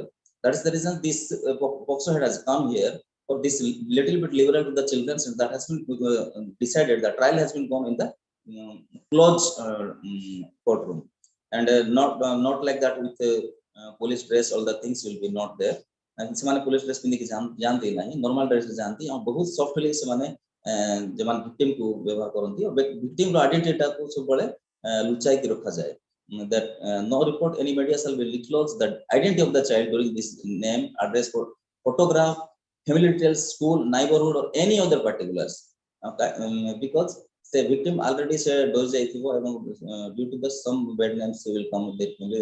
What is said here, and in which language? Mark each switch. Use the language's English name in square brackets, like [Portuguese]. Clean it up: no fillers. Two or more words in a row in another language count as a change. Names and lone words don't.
[English] That is the reason this POCSO head has come here for this little bit liberal to the children, and that has been decided. The trial has been gone in the closed courtroom, and not like that with police dress. All the things will be not there. [Odia] And ସେମାନେ [English] police dress [Odia] ପିନ୍ଧିକି ଯାଆନ୍ତି ନାହିଁ, [English] normal dress [Odia] ରେ ଯାଆନ୍ତି ଆଉ ବହୁତ softly ସେମାନେ ଯେମାନେ victim କୁ ବ୍ୟବହାର କରନ୍ତି ଆଉ victim ର identity ଟାକୁ ସବୁବେଳେ ଲୁଚାଇକି ରଖାଯାଏ. [English] That no report any media shall be disclose the identity of the child during this name, address, photograph, family details, school, neighborhood, or any other particulars. Because the victim already said due to the some bad names they will come with their family.